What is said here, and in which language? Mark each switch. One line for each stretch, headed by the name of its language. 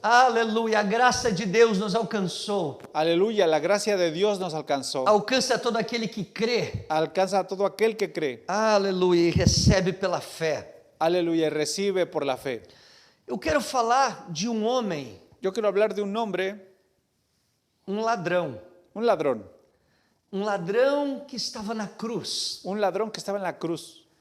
Portuguese: Aleluia, a graça de Deus nos alcançou.
Spanish: Aleluya, la gracia de Dios nos alcanzó.
Portuguese: Alcança todo aquele que crê.
Spanish: Alcanza a todo aquel que cree.
Portuguese: Aleluia, e recebe pela fé.
Spanish: Aleluya, y recibe por la fe.
Portuguese: Eu quero falar de um homem,
Spanish: Yo quiero hablar de un hombre,
Portuguese: ladrão.
Spanish: un ladrón
Portuguese: Que estava na cruz.
Spanish: un ladrón que estaba en la cruz.